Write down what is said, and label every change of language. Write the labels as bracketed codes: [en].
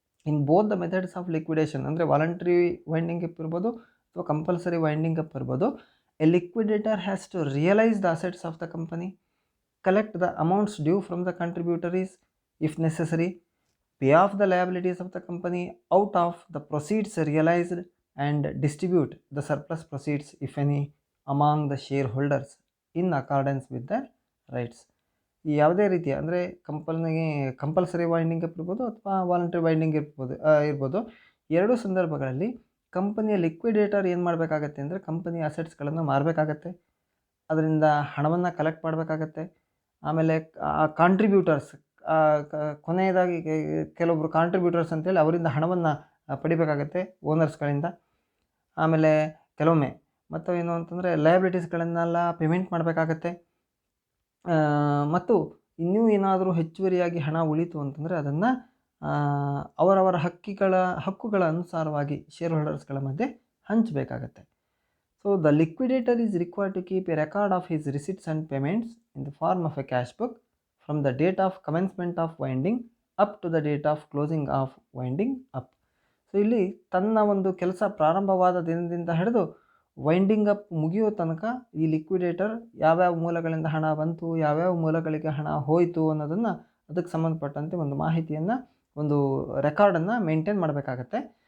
[en] in both the methods of liquidation, ಅಂದರೆ voluntary winding up [kn] ಇರ್ಬೋದು ಅಥವಾ [en] compulsory winding up [kn] ಇರ್ಬೋದು, A [en] Liquidator has to realise the assets of the company, collect the amounts due from the contributories if necessary, pay off the liabilities of the company out of the proceeds realized, and distribute the surplus proceeds if any among the shareholders in accordance with their rights. [kn] ಈ ಯಾವುದೇ ರೀತಿಯ ಅಂದರೆ compulsory winding up ಇರ್ಬೋದು ಅಥವಾ voluntary winding ಇರ್ಬೋದು ಎರಡೂ ಸಂದರ್ಭಗಳಲ್ಲಿ ಕಂಪನಿಯ ಲಿಕ್ವಿಡೇಟರ್ ಏನು ಮಾಡಬೇಕಾಗತ್ತೆ ಅಂದರೆ ಕಂಪನಿಯ ಅಸೆಟ್ಸ್ಗಳನ್ನು ಮಾರಬೇಕಾಗತ್ತೆ, ಅದರಿಂದ ಹಣವನ್ನು ಕಲೆಕ್ಟ್ ಮಾಡಬೇಕಾಗತ್ತೆ. ಆಮೇಲೆ ಕಾಂಟ್ರಿಬ್ಯೂಟರ್ಸ್, ಕೊನೆಯದಾಗಿ ಕೆಲವೊಬ್ಬರು ಕಾಂಟ್ರಿಬ್ಯೂಟರ್ಸ್ ಅಂತೇಳಿ ಅವರಿಂದ ಹಣವನ್ನು ಪಡಿಬೇಕಾಗತ್ತೆ ಓನರ್ಸ್ಗಳಿಂದ. ಆಮೇಲೆ ಕೆಲವೊಮ್ಮೆ ಮತ್ತು ಏನು ಅಂತಂದರೆ ಲಯಬಿಲಿಟೀಸ್ಗಳನ್ನೆಲ್ಲ ಪೇಮೆಂಟ್ ಮಾಡಬೇಕಾಗತ್ತೆ. ಮತ್ತು ಇನ್ನೂ ಏನಾದರೂ ಹೆಚ್ಚುವರಿಯಾಗಿ ಹಣ ಉಳಿತು ಅಂತಂದರೆ ಅದನ್ನು ಅವರವರ ಹಕ್ಕುಗಳ ಅನುಸಾರವಾಗಿ ಶೇರ್ ಹೋಲ್ಡರ್ಸ್ಗಳ ಮಧ್ಯೆ ಹಂಚಬೇಕಾಗತ್ತೆ. [en] So the liquidator is required to keep a record of his receipts and payments in the form of a cash book from the date of commencement of winding up to the date of closing of winding up. [kn] So ಇಲ್ಲಿ ತನ್ನ ಒಂದು ಕೆಲಸ ಪ್ರಾರಂಭವಾದ ದಿನದಿಂದ ಹಿಡಿದು winding up ಮುಗಿಯೋ ತನಕ ಈ liquidator ಯಾವ್ಯಾವ ಮೂಲಗಳಿಂದ ಹಣ ಬಂತು, ಯಾವ್ಯಾವ ಮೂಲಗಳಿಗೆ ಹಣ ಹೋಯಿತು ಅನ್ನೋದನ್ನು ಅದಕ್ಕೆ ಸಂಬಂಧಪಟ್ಟಂತೆ ಒಂದು ಮಾಹಿತಿಯನ್ನು, ಒಂದು ರೆಕಾರ್ಡನ್ನು ಮೇಂಟೈನ್ ಮಾಡಬೇಕಾಗತ್ತೆ.